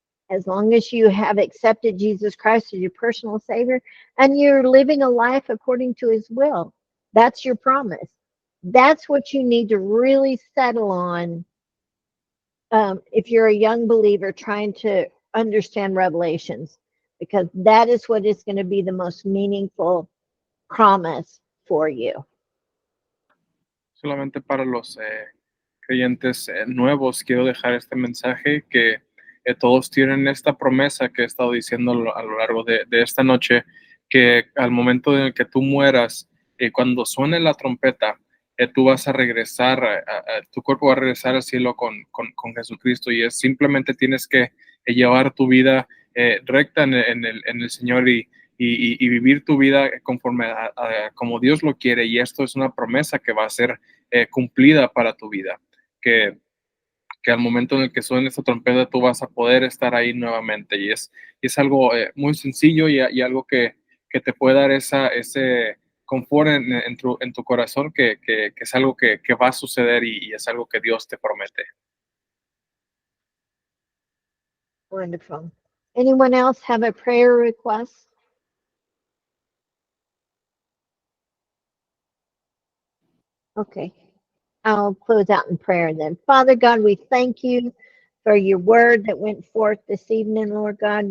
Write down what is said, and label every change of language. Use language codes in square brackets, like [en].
[en] As long as you have accepted Jesus Christ as your personal Savior and you're living a life according to His will, that's your promise. That's what you need to really settle on if you're a young believer trying to understand Revelations, because that is what is going to be the most meaningful promise for you. [es] Solamente para los creyentes nuevos quiero dejar este mensaje que todos tienen esta promesa que he estado diciendo a lo largo de esta noche, que al momento en el que tú mueras, cuando suene la trompeta, tú vas a regresar, tu cuerpo va a regresar al cielo con Jesucristo y simplemente tienes que llevar tu vida recta en el Señor y vivir tu vida conforme a como Dios lo quiere, y esto es una promesa que va a ser cumplida para tu vida, que al momento en el que suene esta trompeta tú vas a poder estar ahí nuevamente, y es algo muy sencillo y algo que te puede dar ese confort en tu corazón, que es algo que va a suceder y es algo que Dios te promete. [en] Wonderful. Anyone else have a prayer request? Okay. I'll close out in prayer then. Father God, we thank you for your word that went forth this evening, Lord God.